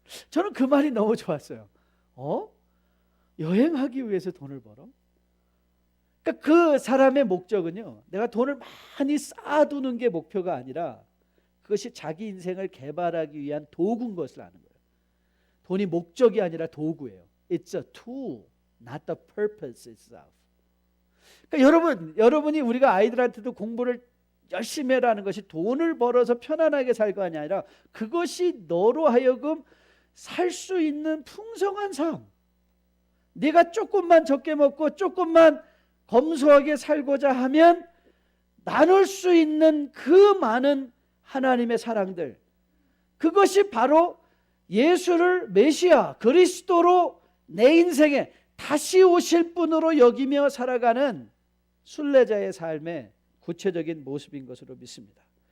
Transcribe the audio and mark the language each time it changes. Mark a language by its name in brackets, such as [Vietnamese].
[Korean] 저는 그 말이 너무 좋았어요. 여행하기 위해서 돈을 벌어? 그러니까 그 사람의 목적은요, 내가 돈을 많이 쌓아두는 게 목표가 아니라 그것이 자기 인생을 개발하기 위한 도구인 것을 아는 거예요. 돈이 목적이 아니라 도구예요. [English] It's a tool, not the purpose itself. [Korean] 그러니까 여러분이 우리가 아이들한테도 공부를 열심히 해라는 것이 돈을 벌어서 편안하게 살 거 아니라 그것이 너로 하여금 살 수 있는 풍성한 삶, 네가 조금만 적게 먹고 조금만 검소하게 살고자 하면 나눌 수 있는 그 많은 하나님의 사랑들, 그것이 바로 예수를 메시아 그리스도로 내 인생에 다시 오실 분으로 여기며 살아가는 순례자의 삶의 구체적인 모습인 것으로 믿습니다.